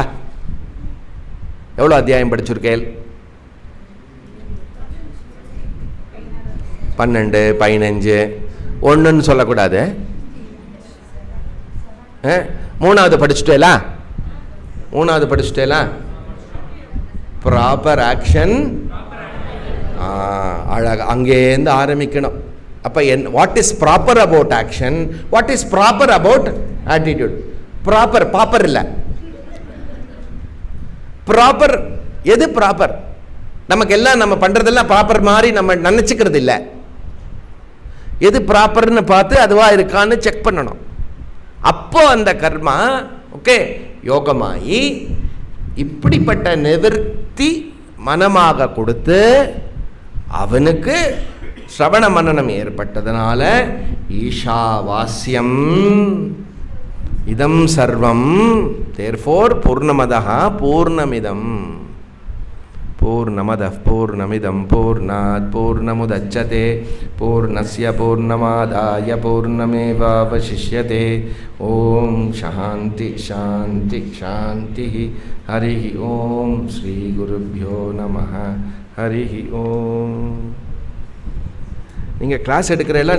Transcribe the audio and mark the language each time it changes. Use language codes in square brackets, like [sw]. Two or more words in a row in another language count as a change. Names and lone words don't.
[ta] எவ்வளோ அத்தியாயம் படிச்சிருக்கேள்? 12, 15. ஒன்றுன்னு சொல்லக்கூடாது. 3வது படிச்சுட்டேலா? 3வது படிச்சுட்டேலா? [en] proper action. [ta] அழகா அங்கேருந்து ஆரம்பிக்கணும். [en] அப்போ what is proper about action? what is proper about attitude? [ta] ப்ராப்பர் இல்லை, ப்ராப்பர் எது ப்ராப்பர்? நமக்கு எல்லாம் நம்ம பண்ணுறதெல்லாம் ப்ராப்பர் மாதிரி நம்ம நினச்சிக்கிறது இல்லை. எது ப்ராப்பர்னு பார்த்து அதுவாக இருக்கான்னு செக் பண்ணணும். அப்போ அந்த கர்மா ஓகே யோகமாகி இப்படிப்பட்ட நிவர்த்தி மனமாக கொடுத்து அவனுக்கு ஸ்ரவண மனனம் ஏற்பட்டதுனால [sa] ईशावास्यम् इदं सर्वम्, [ta] தேர்ஃபோர் [sa] पूर्णमदः पूर्णमिदं पूर्णमदः पूर्णमिदं पूर्णात् पूर्णमुदच्यते पूर्णस्य पूर्णमादाय पूर्णमेवावशिष्यते. ओम् शान्ति शान्ति शान्ति. हरि ओम्। श्री गुरुभ्यो नमः. हरि ओम्. [ta] நீங்கள் கிளாஸ் எடுக்கிற எல்லாம்